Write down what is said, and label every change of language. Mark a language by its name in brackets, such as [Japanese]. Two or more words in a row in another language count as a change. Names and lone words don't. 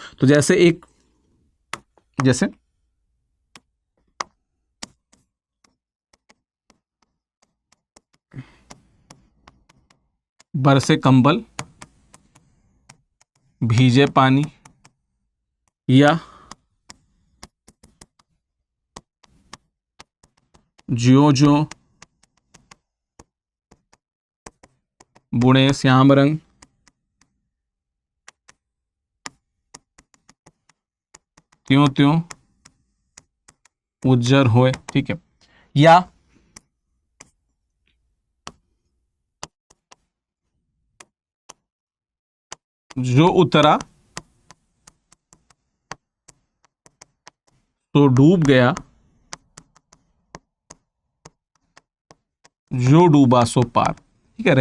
[Hindi] तो जैसे बरसे कंबल भीजे पानी, या ज्यो ज्यो बुणे श्याम रंग त्यों त्यों उज्जर होए, ठीक है। या जो उतरा तो डूब गया, जो डूबा सो पार, ठीक है।